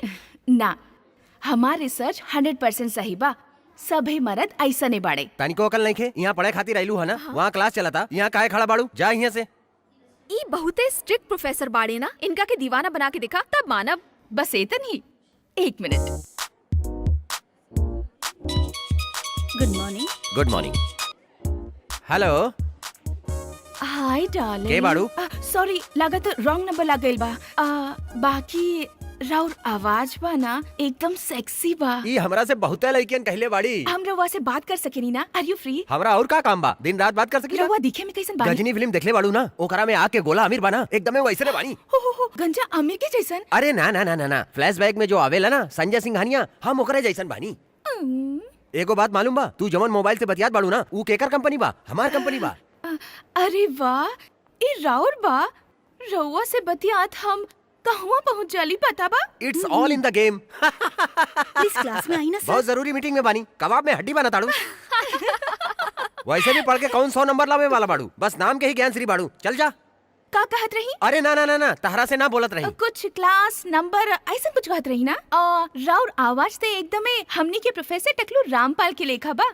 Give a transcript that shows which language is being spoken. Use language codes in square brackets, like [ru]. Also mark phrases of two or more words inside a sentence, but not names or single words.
[bho] ना, हमार रिसर्च 100% सही बा। सभी मर्द ऐसा नहीं बाड़े। तनिको अकल नहीं खे, यहाँ पढ़े खातिर आइलू है ना, वहाँ क्लास चला था, यहाँ काहे खड़ा बाड़ू, जा यहाँ से। ई बहुते स्ट्रिक्ट प्रोफेसर बाड़े ना, इनका के दीवाना बना के दिखा तब मानब। बस इतन ही। 1 मिनट। [en] good morning. Good morning. Hello. Hi darling. [bho] के बाड़ू? सॉरी, लागत [en] wrong number [bho] लग गइल बा। बाकी राउर आवाज बा ना एकदम सेक्सी बा। ई हमरा से बहुते लड़कियन कहले बाड़ी। हम रउआ से बात कर सकेनी ना? [en] are you free? [bho] हमरा और का काम बा, दिन रात बात कर सकी। रउआ दिखे में कैसन बानी? गजनी फिल्म देखले बाड़ू ना, ओकरा में आके गोला अमीर बना, एकदमे वैसने बानी। हो गंजा आमिर के जैसन? अरे ना ना ना ना ना, फ्लैशबैक में जो आवेला ना संजय सिंघानिया, हम ओकरे जैसन बानी। एगो बात मालूम बा, तू जवन मोबाइल से बतियात बाड़ू ना, ऊ केकर कंपनी बा? हमार कंपनी बा। अरे वाह, ई राउर बा। रउआ से बतियात हम कहवा पहुंच जाली पता बा? [en] It's all in the game. [bho] प्लीज क्लास में आई ना सर। बहुत जरूरी मीटिंग में बानी, कबाब में हड्डी बना ताड़ू। वैसे भी पढ़ के कौन 100 नंबर लावे वाला बाड़ू, बस नाम के ही ज्ञान श्री बाड़ू। चल जा। का कहत रही? अरे ना ना ना ना, तहरा से ना बोलत रही। कुछ [en] class number [bho] ऐसा कुछ कहत रही ना। राउर आवाज ते एकदमे हमनी के प्रोफेसर टकलू रामपाल के लेखा बा।